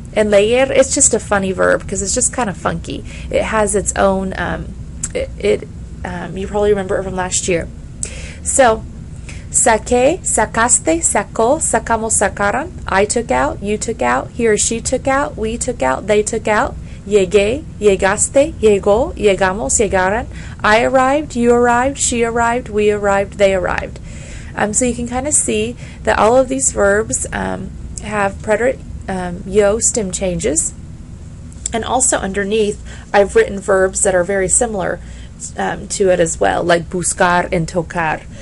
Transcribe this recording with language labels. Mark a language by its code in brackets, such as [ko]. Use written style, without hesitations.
[en] And leer, it's just a funny verb because it's just kind of funky. It has its own. You probably remember it from last year. So, [es] saqué, sacaste, sacó, sacamos, sacaron. [en] I took out, you took out, he or she took out, we took out, they took out. [es] Llegué, llegaste, llegó, llegamos, llegaron. [en] I arrived, you arrived, she arrived, we arrived, they arrived. So you can kind of see that all of these verbs have preterite yo stem changes. And also underneath, I've written verbs that are very similar to it as well, like buscar and tocar.